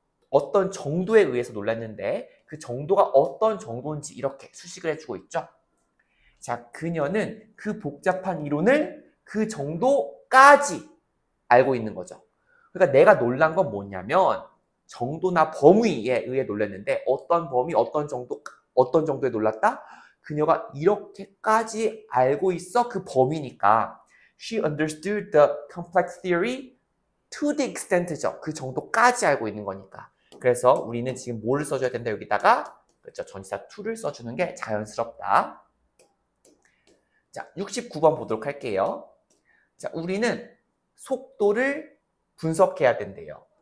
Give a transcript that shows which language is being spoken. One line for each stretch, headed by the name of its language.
Korean: 어떤 정도에 의해서 놀랐는데 그 정도가 어떤 정도인지 이렇게 수식을 해주고 있죠. 자, 그녀는 그 복잡한 이론을 그 정도까지 알고 있는 거죠. 그러니까 내가 놀란 건 뭐냐면 정도나 범위에 의해 놀랐는데 어떤 범위, 어떤 정도에 놀랐다? 그녀가 이렇게까지 알고 있어 그 범위니까
English: she understood the complex theory to the extent죠.
Korean: 그 정도까지 알고 있는 거니까. 그래서 우리는 지금 뭐를 써줘야 된다 여기다가 그렇죠. 전치사 to를 써주는 게 자연스럽다. 자, 69번 보도록 할게요. 자, 우리는 속도를 분석해야 된대요.